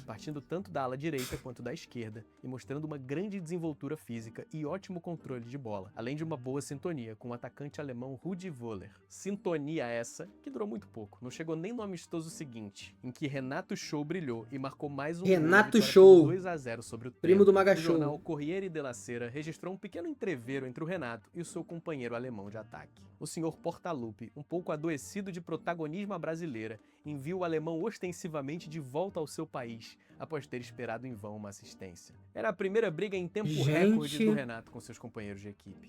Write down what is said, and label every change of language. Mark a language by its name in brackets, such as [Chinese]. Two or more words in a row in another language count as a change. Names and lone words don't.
[Portuguese] partindo tanto da ala direita quanto da esquerda e mostrando uma grande desenvoltura física e ótimo controle de bola, além de uma boa sintonia com o atacante alemão Rudi Völler. Sintonia essa que durou muito pouco, não chegou nem no amistoso seguinte, em que Renato Show brilhou e marcou mais um gol na Renato vitória Show, por 2-0 sobre o primo do Trento. Maga O jornal Show. Corriere della Sera registrou um pequeno entreveiro entre o Renato e o seu companheiro alemão de ataque. O senhor Portaluppi, um pouco adoecido de protagonismo à brasileira, envia o alemão ostensivamente de volta ao seu país, após ter esperado em vão uma assistência. Era a primeira briga em tempo recorde do Renato com seus companheiros de equipe.